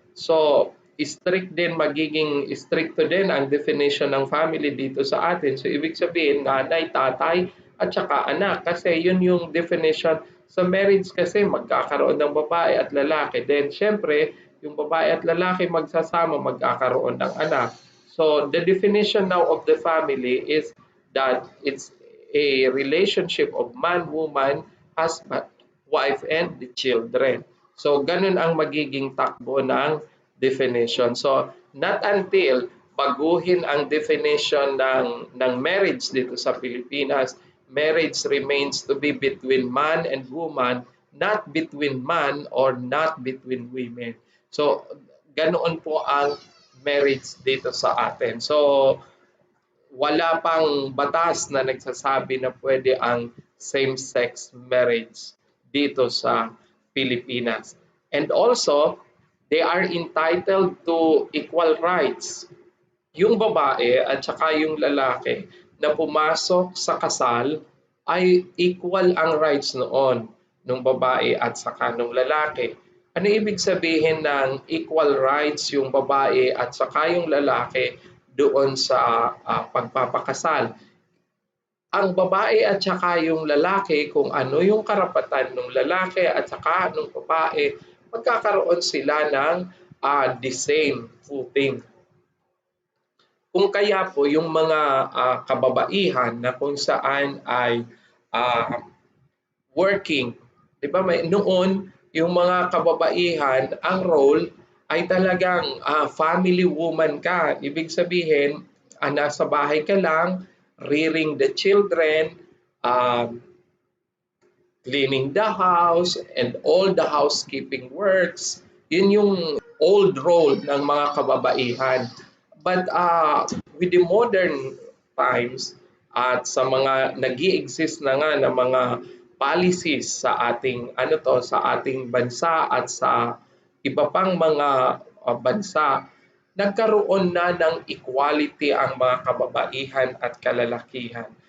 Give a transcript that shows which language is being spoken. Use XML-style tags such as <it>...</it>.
<tl>So, magiging stricto din ang definition ng family dito sa atin. So, ibig sabihin, nanay, tatay, at saka anak. Kasi yun yung definition sa marriage kasi magkakaroon ng babae at lalaki. Then, syempre, yung babae at lalaki magsasama, magkakaroon ng anak.</tl> <en>So, the definition now of the family is that it's a relationship of man, woman, husband, wife, and the children.</en> <tl>So, ganun ang magiging takbo ng definition.</tl> <en>So, not until</en> <tl>baguhin ang definition ng marriage dito sa Pilipinas,</tl> <en>marriage remains to be between man and woman, not between man or not between women.</en> <tl>So, ganoon po ang marriage dito sa atin. So, wala pang batas na nagsasabi na pwede ang same-sex marriage dito sa Pilipinas.</tl> <en>And also, they are entitled to equal rights.</en> <tl>Yung babae at saka yung lalaki na pumasok sa kasal ay equal ang rights noon ng babae at saka ng lalaki. Ano ibig sabihin ng equal rights yung babae at saka yung lalaki doon sa pagpapakasal? Ang babae at saka yung lalaki, kung ano yung karapatan ng lalaki at saka ng babae, magkakaroon sila ng</tl> <en>the same footing.</en> <tl>Kung kaya po yung mga kababaihan na kung saan ay working, 'di ba noon yung mga kababaihan ang role ay talagang family woman ka. Ibig sabihin, nasa bahay ka lang,</tl> <en>rearing the children, um, cleaning the house, and all the housekeeping works.</en> <tl>Yun yung old role ng mga kababaihan.</tl> <en>But with the modern times</en> <tl>at sa mga nag-i-exist na nga ng mga policies sa ating sa ating bansa at sa iba pang mga bansa, nagkaroon na ng equality ang mga kababaihan at kalalakihan.</tl>